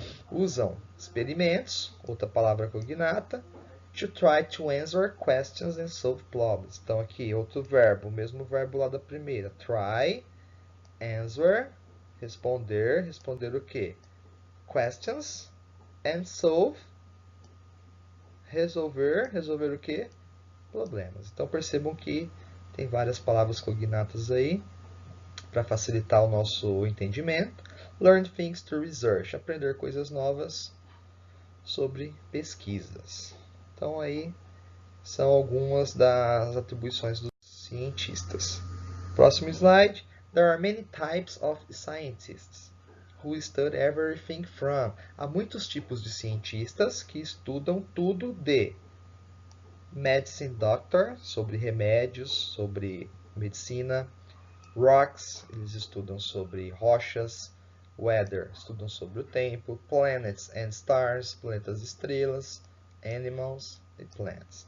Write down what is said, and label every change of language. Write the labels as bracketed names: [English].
[Portuguese] Usam experimentos, outra palavra cognata. [English] To try to answer questions and solve problems. [Portuguese] Então, aqui, outro verbo, o mesmo verbo lá da primeira. Try, answer, responder. Responder o quê? [English] Questions and solve. [Portuguese] Resolver. Resolver o quê? Problemas. Então, percebam que tem várias palavras cognatas aí para facilitar o nosso entendimento. [English] Learn things through research. [Portuguese] Aprender coisas novas sobre pesquisas. Então, aí, são algumas das atribuições dos cientistas. Próximo slide. [English] There are many types of scientists who study everything from. [Portuguese] Há muitos tipos de cientistas que estudam tudo de [English] medicine doctor, [Portuguese] sobre remédios, sobre medicina. Rocks, eles estudam sobre rochas. Weather, estudam sobre o tempo. [English] Planets and stars, [Portuguese] planetas e estrelas. [English] Animals e plants.